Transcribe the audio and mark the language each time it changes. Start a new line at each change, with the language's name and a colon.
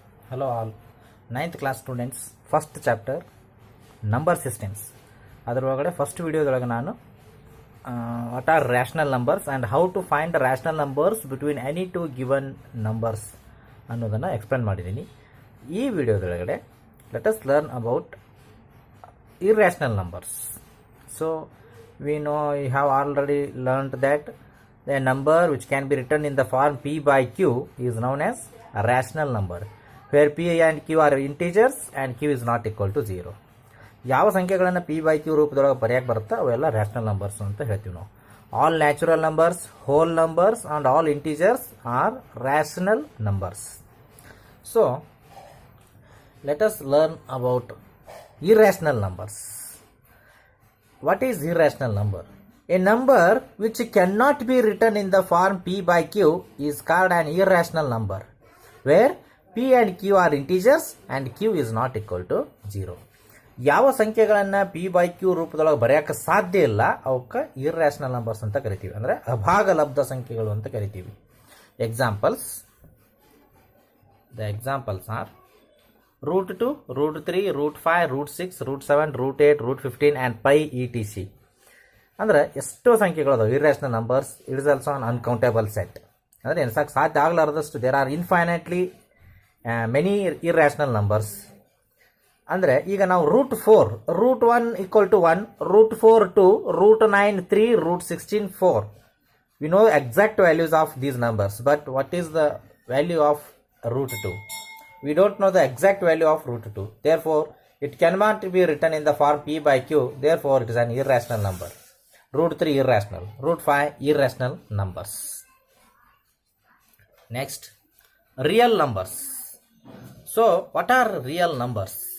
English: Hello all, 9th class students, first chapter, number systems.
Kannada: ಅದರೊಳಗಡೆ first ವಿಡಿಯೋದೊಳಗೆ ನಾನು
English: what are rational numbers and how to find rational numbers between any two given numbers
Kannada: ಅನ್ನೋದನ್ನು explain ಮಾಡಿದ್ದೀನಿ. ಈ ವಿಡಿಯೋದೊಳಗಡೆ
English: Let us learn about irrational numbers. So we know you have already learned that a number which can be written in the form p by q is known as a rational number, where p and q are integers and q is not equal to 0.
Kannada: ಯಾವ ಸಂಖ್ಯೆಗಳನ್ನು p by q ರೂಪದೊಳಗೆ ಬರೆಯಕ್ಕೆ ಬರುತ್ತಾ ಅವೆಲ್ಲ rational numbers ಅಂತ ಹೇಳ್ತೀವಿ ನಾವು.
English: All natural numbers, whole numbers and all integers are rational numbers. So let us learn about irrational numbers. What is irrational number? A number which cannot be written in the form p by q is called an irrational number, where p and q are integers and q is not equal to 0.
Kannada: ಯಾವ ಸಂಖ್ಯೆಗಳನ್ನು p by q ರೂಪದೊಳಗೆ ಬರೆಯೋಕ್ಕೆ ಸಾಧ್ಯ ಇಲ್ಲ ಅವಕ್ಕೆ irrational numbers ಅಂತ ಕರಿತೀವಿ, ಅಂದರೆ ಅಭಾಗಲಬ್ಧ ಸಂಖ್ಯೆಗಳು ಅಂತ ಕರಿತೀವಿ.
English: Examples, the examples are root 2, root 3, root 5, root 6, root 7, root 8, root 15 and pi etc.
Kannada: ಅಂದರೆ ಎಷ್ಟೋ ಸಂಖ್ಯೆಗಳದಾವೆ
English: Irrational numbers. It is also an uncountable set.
Kannada: ಅಂದರೆ ಎನ್ಸಕ್ಕೆ ಸಾಧ್ಯ ಆಗಲಾರದಷ್ಟು
English: There are infinitely many irrational numbers.
Kannada: ಅಂದರೆ ಈಗ ನಾವು
English: Root 4, root 1 equal to 1, root 4 2, root 9 3, root 16 4. We know exact values of these numbers, but what is the value of root 2? We don't know the exact value of root 2. Therefore, it cannot be written in the form p by q. Therefore, it is an irrational number. Root 3 irrational. Root 5 irrational numbers. Next, real numbers. So, what are real numbers?